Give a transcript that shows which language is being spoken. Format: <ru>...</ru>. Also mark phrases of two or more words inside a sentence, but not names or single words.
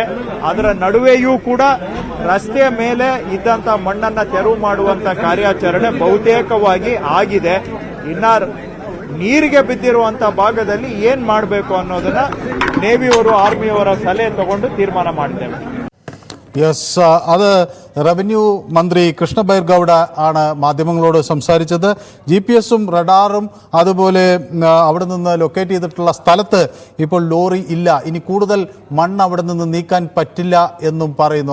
<kn>ಅದರ ನಡುವೆಯೂ ಕೂಡ ರಸ್ತೆಯ ಮೇಲೆ ಇದ್ದಂತ ಮಣ್ಣನ್ನ ತೆರವು ಮಾಡುವಂತ ಕಾರ್ಯಾಚರಣೆ ಬಹುತೇಕವಾಗಿ ಆಗಿದೆ. ಇನ್ನ ನೀರಿಗೆ ಬಿದ್ದಿರುವಂತ ಭಾಗದಲ್ಲಿ ಏನ್ ಮಾಡಬೇಕು ಅನ್ನೋದನ್ನ ನೇವಿಯವರು, ಆರ್ಮಿಯವರ ಸಲಹೆ ತಗೊಂಡು ತೀರ್ಮಾನ ಮಾಡ್ತೇವೆ.</kn> <ml>അത് റവന്യൂ മന്ത്രി കൃഷ്ണ ബൈർ ഗൌഡ ആണ് മാധ്യമങ്ങളോട് സംസാരിച്ചത്. GPS-ഉം റഡാറും അതുപോലെ അവിടെ നിന്ന് ലൊക്കേറ്റ് ചെയ്തിട്ടുള്ള സ്ഥലത്ത് ഇപ്പോൾ ലോറി ഇല്ല. ഇനി കൂടുതൽ മണ്ണ് അവിടെ നിന്ന് നീക്കാൻ പറ്റില്ല എന്നും പറയുന്നു.</ml>